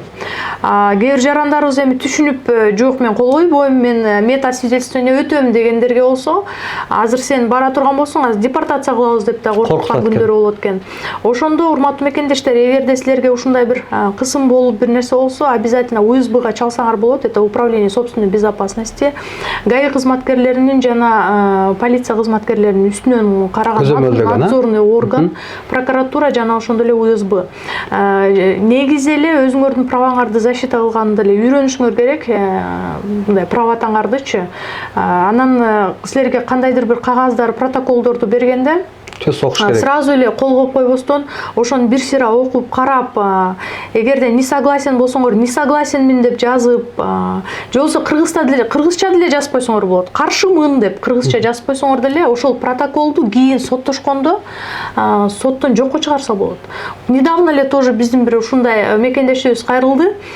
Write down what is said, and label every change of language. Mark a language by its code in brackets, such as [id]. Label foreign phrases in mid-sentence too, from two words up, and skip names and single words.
[ky] Кээ бир жарандарыбыз эми түшүнүп, жок мен кол койбойм, мен медосвидетельствование өтөм дегендерге болсо, азыр сен бара турган болсоң, азыр депортация кылабыз деп да коркуткан күндөр болот экен. Ошондо урматтуу мекендештер, эгерде силерге ушундай бир кысым болуп бир нерсе болсо, обязательно УСБга чалсаңар болот. [ru] Это управление собственной безопасности. [ky] ГАИ кызматкерлеринин жана полиция кызматкерлеринин үстүнөн караган [ru] надзорный орган, [ky] прокуратура жана ошондой эле УСБ. Негизи эле өзүңөрдүн праваңарды защита кылганды эле үйрөнүшүңөр керек, мындай праватаңардычы. Анан силерге кандайдыр бир кагаздар, протоколдорду бергенде сразу эле кол коюп койбостон, ошону бир сыйра окуп, карап, эгерде [ru] не согласен [ky] болсоңор, [ru] не согласенмин [ky] деп жазып, же болбосо кыргызча деле жазып койсоңор болот. Каршымын деп кыргызча жазып койсоңор деле ошол протоколду кийин соттошкондо соттон жокко чыгарса болот. Недавно эле тоже биздин бир ушундай мекендешибиз кайрылды.